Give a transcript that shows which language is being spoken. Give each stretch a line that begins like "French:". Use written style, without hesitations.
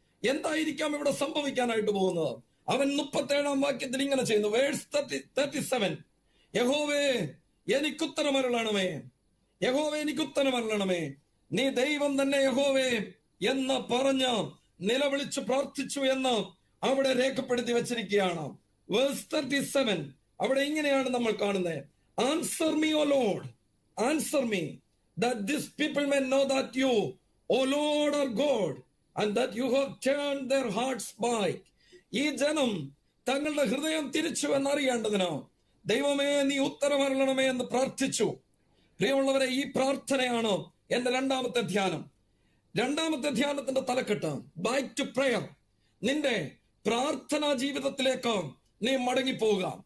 Malayalam: എന്തായിരിക്കാം ഇവിടെ സംഭവിക്കാനായിട്ട് പോകുന്നത്? അവൻ 37-ാം വാക്യത്തിൽ ഇങ്ങനെ ചെയ്യുന്നു, വേഴ്സ് 37, യഹോവേ എനിക്കുത്തരമരുളണമേ, യഹോവേ എനിക്കുത്തരമരുളണമേ, നീ ദൈവം തന്നെ യഹോവേ എന്ന് പറഞ്ഞ് നിലവിളിച്ച് പ്രാർത്ഥിച്ചു എന്ന് അവിടെ രേഖപ്പെടുത്തി വെച്ചിരിക്കുകയാണ്.
English: verse 37
Malayalam: അവിടെ ഇങ്ങനെയാണ് നമ്മൾ കാണുന്നത്,
English: Answer me O Lord, answer me, that this people may know that you, O Lord, are God, and that you have turned their hearts back.
Malayalam: ഈ ജനം തങ്ങളുടെ ഹൃദയം തിരിച്ചു എന്നറിയേണ്ടതിനോ ദൈവമേ നീ ഉത്തരമരുളണമേ എന്ന് പ്രാർത്ഥിച്ചു. പ്രിയമുള്ളവരെ, ഈ പ്രാർത്ഥനയാണ് എന്റെ രണ്ടാമത്തെ ധ്യാനം. രണ്ടാമത്തെ ധ്യാനത്തിന്റെ തലക്കെട്ട്
English: Back to prayer.
Malayalam: നിന്റെ പ്രാർത്ഥനാ ജീവിതത്തിലേക്ക് നീ മടങ്ങിപ്പോവുക.